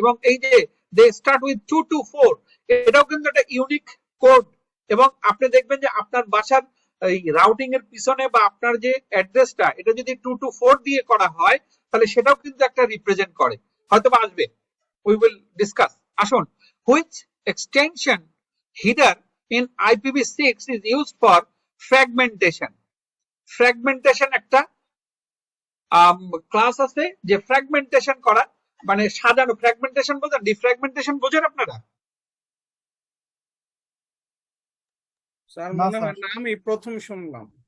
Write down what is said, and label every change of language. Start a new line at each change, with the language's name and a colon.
Bangla: এবং এই যে
English: they start with 2 to 4,
Bangla: এটাও কিন্তু একটা ইউনিক কোড। এবং আপনি দেখবেন যে আপনার বাসার এই রাউটিং এর পিছনে বা আপনার যে অ্যাড্রেসটা, এটা যদি 2 to 4 দিয়ে করা হয়, তাহলে সেটাও কিন্তু একটা রিপ্রেজেন্ট করে, হয়তো বা আসবে,
English: We will discuss. আসুন, which extension header in IPv6 is used for fragmentation.
Bangla: Fragmentation একটা ক্লাস আছে যে ফ্র্যাগমেন্টেশন করা, মানে সাজানো। ফ্র্যাগমেন্টেশন বলতে ডিফ্র্যাগমেন্টেশন বোঝেন আপনারা? স্যার না মনে স্যার। হয় না, আমি প্রথম শুনলাম।